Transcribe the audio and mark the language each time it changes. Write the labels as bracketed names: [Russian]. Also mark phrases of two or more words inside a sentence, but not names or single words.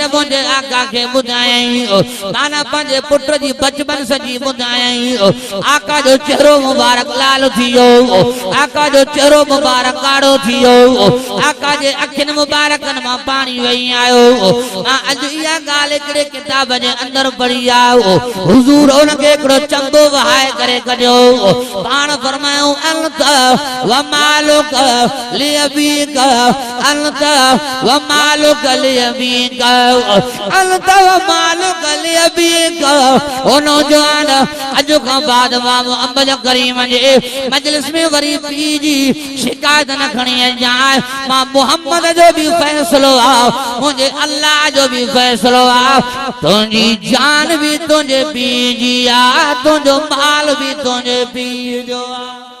[Sindhi] मुंहिंजे आका खे ॿुधायई माना पंहिंजे पुट जी बचपन सॼी ॿुधायई आका जो चेहरो मुबारक लाल थी वियो आका जो चेहरो मुबारक काड़ो थी वियो आका जे अखियुनि मुबारकनि मां पाणी वही आयो मां अॼु इहा ॻाल्हि हिकिड़े किताब जे अंदरि पढ़ी आयो हुज़ूर हुनखे हिकिड़ो चंबो वहाए करे कढियो पाण फरमायो [Arabic] أنت ومالك لأبيك أنت ومالك لأبيك أنت ومالك لأبيك [Sindhi] अंत व मालुक लियबीक ओ नौजवान अॼु खां बाद मां मोहम्मद करीम जे मजलिस में वरी पी जी शिकायत न खणी अचां मां मोहम्मद जो भी फैसलो आहे मुंहिंजे अल्लाह जो भी फैसलो आहे तुंहिंजी जान भी तुंहिंजे पीउ जी आहे तुंहिंजो माल भी तुंहिंजे पीउ जो आहे